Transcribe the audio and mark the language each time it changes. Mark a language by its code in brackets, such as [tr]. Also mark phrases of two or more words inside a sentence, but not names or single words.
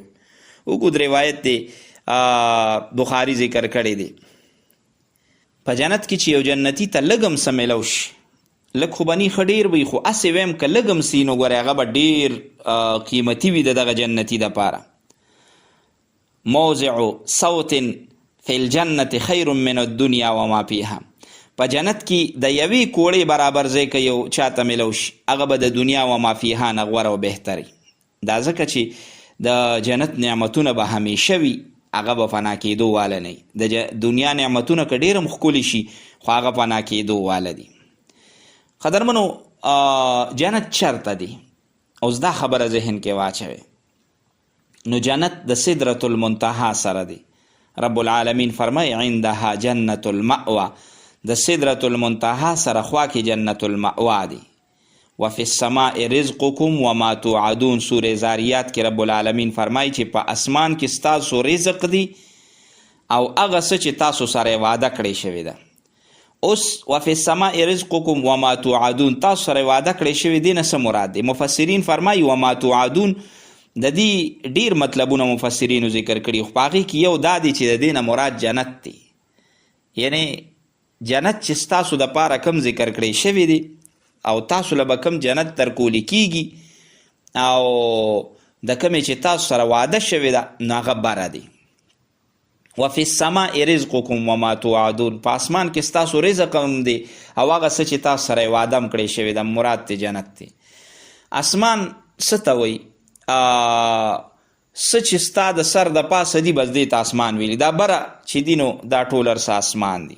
[ps] اوږد روایت دی بخاري ذکر کړی دی. په جنت کې چې یو جنتي ته لږ هم څه میلو شي لږ خو به نی ښه ډېر وي، خو هسې ویم که لږ هم سي نو ګورې هغه به ډېر قیمتي وي د دغه جنتي دپاره. [ar] موضع صوت فی الجنة خیر من الدنیا وما فیها. [ps] په جنت کې د یوې کوړې برابر ځای که یو چاته میلو شي هغه به د دنیا [ar] وما فیها [ps] نه غوره او بهتر وي. دا ځکه چې د جنت نعمتونه به همیشه وي، هغه به فنا کېدو واله نه وي. د دنیا نعمتونه که ډېر هم ښکلي شي خو هغه فنا کېدو واله دي. قدرمنو جنت چرته دی؟ اوس دا خبره ذهن کې واچوئ. نو جنت د سدرة المنتهى سره دی. رب العالمین فرمای [ar] عندها جنت المأوى، [ps] د سدرة المنتهى سره خوا کې جنت المأوى دی. [ar] وفي السماء رزقكم وما توعدون، [ps] سوره زاریات کې رب العالمین فرمای چې په اسمان کې ستاسو رزق دی او هغه څه چې تاسو سره وعده کړی شوی ده. [ar] اوس وفي السماء رزقكم وما توعدون، [ps] تاسو سره وعده کړی شوی دی نه څه مراد دی؟ مفسرین فرمایي [ar] وما توعدون [ps] د دې ډیر مطلبونه مفسرینو ذکر کړي، خو په هغې کې یو دا دی چې د دې نه مراد جنت دی. یعنی جنت چې ستاسو دپاره کم ذکر کړی شوی دی او تاسو له به کم جنت درکولی کیږي او د کمې چې تاسو سره وعده شوې ده نو هغه بره دی. [ar] وفي السماء رزقكم وما توعدون، [ps] په اسمان کې ستاسو رزق هم دی او هغه څه چې تاسو سره وعده هم کړی شوی ده مراد دی جنت دی. اسمان څه ته وایي؟ څه چې ستا د سر د پاسه دي بس دې ته اسمان ویلي. دا بره چې دي نو دا ټول هر څه اسمان دي.